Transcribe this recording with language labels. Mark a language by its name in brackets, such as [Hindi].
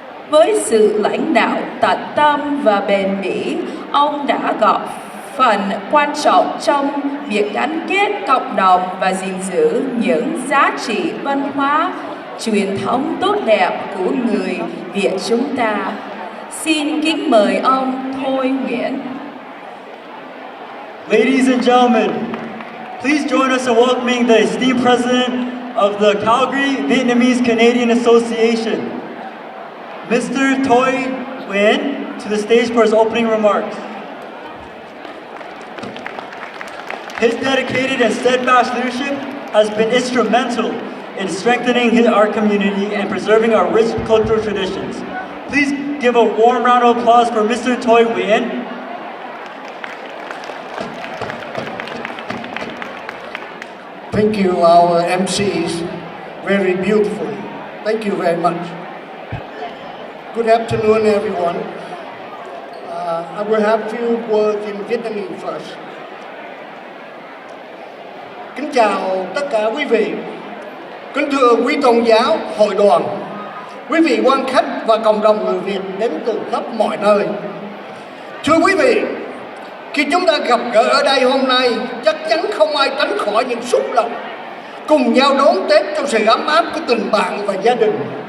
[Vietnamese] Với sự lãnh đạo tận tâm và bền bỉ, ông đã góp phần quan trọng trong việc gắn kết cộng đồng và gìn giữ những giá trị văn hóa, truyền thống tốt đẹp của người Việt chúng ta. Xin kính mời ông Thôi Nguyễn. [English] Ladies and gentlemen, please join us in welcoming the esteemed president of the Calgary Vietnamese Canadian Association, Mr. Thôi Nguyen, to the stage for his opening remarks. His dedicated and steadfast leadership has been instrumental in strengthening our community and preserving our rich cultural traditions. Please give a warm round of applause for Mr. Thôi Nguyen. Thank you, our MCs, very beautifully. Thank you very much. Good afternoon, everyone. I will have a few words in Vietnamese first. [Vietnamese] Kính chào tất cả quý vị. Kính thưa quý tôn giáo, hội đoàn, quý vị quan khách và cộng đồng người Việt đến từ khắp mọi nơi. Thưa quý vị, khi chúng ta gặp gỡ ở đây hôm nay, chắc chắn không ai tránh khỏi những xúc động cùng nhau đón Tết trong sự ấm áp của tình bạn và gia đình.